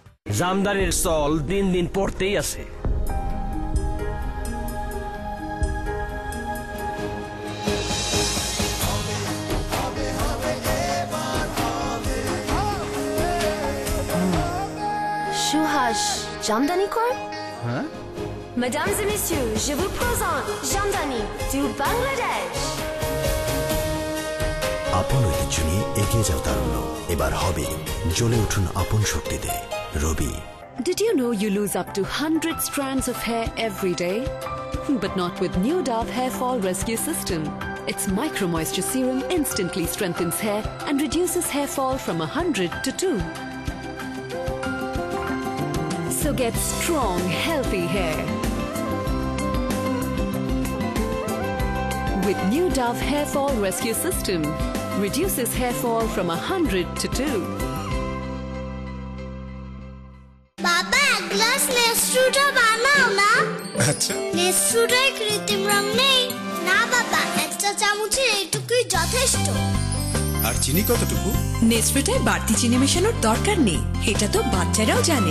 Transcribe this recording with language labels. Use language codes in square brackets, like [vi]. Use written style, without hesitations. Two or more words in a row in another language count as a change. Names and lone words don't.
[bn] জামদানির চল দিন দিন পড়তেই আছে। সুহাস জামদানি কর। হ্যাঁ [fr] Mesdames et messieurs, je vous présente Jamdani du Bangladesh. [bn] আপন ঐতিহ্য নিয়ে এগিয়ে যাও তারুণ্য, এবার হবে জ্বলে উঠুন আপন শক্তিতে। রবি। [en] Did you know you lose up to 100 strands of hair every day? But not with new Dove Hair Fall Rescue System. Its Micro Moisture Serum instantly strengthens hair and reduces hair fall from 100 to 2. So get strong, healthy hair. With new Dove Hair Fall Rescue System, reduces hair fall from 100 to 2. [bn] বাবা এক গ্লাস নেস্ট্রুটা বানাও না। আচ্ছা নেস্ট্রুটায় কৃত্রিম রং নেই না বাবা, একটা চামচের এইটুকুই যথেষ্ট। আর চিনি কতটুকু? নেস্ট্রুটায় বাড়তি চিনি মেশানোর দরকার নেই, এটা তো বাচ্চারাও জানে।